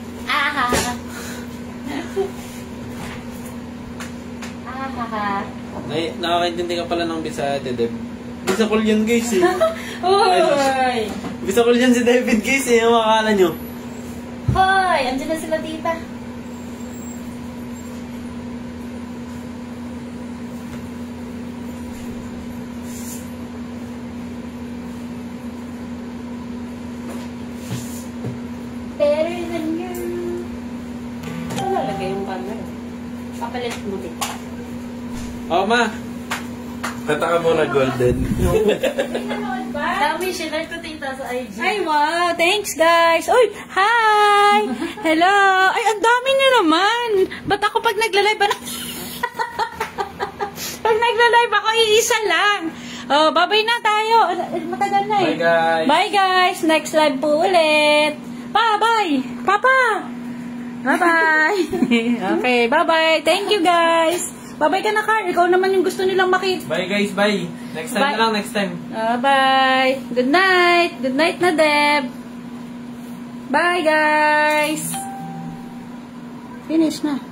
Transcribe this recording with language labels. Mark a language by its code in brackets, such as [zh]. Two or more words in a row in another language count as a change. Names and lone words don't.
[tl] Nakakaintindi ka pala ng Bisaya, Deb. Bisakol yan, guys eh. Hoy! Bisakol yan si David, guys eh. Ang makakala nyo. Hoy! Andiyan na sila, tita. [en] Better than you. [tl] Saan lalagay yung camera? Papalit mo din. Oo, Ma. Kata ka muna golden. Dami, sinare ko tita sa IG. [en] Ay, wow. Thanks, guys. Uy, hi! Hello! [tl] Ay, ang dami niyo naman. Ba't ako pag nagla-live ba pag nagla-live ako, iisa lang. Oh, babay na tayo. Matagal na eh. [en] Bye, guys. Bye, guys. Next live [tl] po ulit. [en] Bye. Papa! Bye-bye. Okay, bye-bye. Thank you, guys. Bye-bye [tl] ka na, [en] Carl. [tl] Ikaw naman yung gusto nilang makita. [en] Bye guys, bye. Next time Bye. [tl] na lang, [en] next time. Bye. Good night. Good night na, Deb. Bye, guys. Finish na.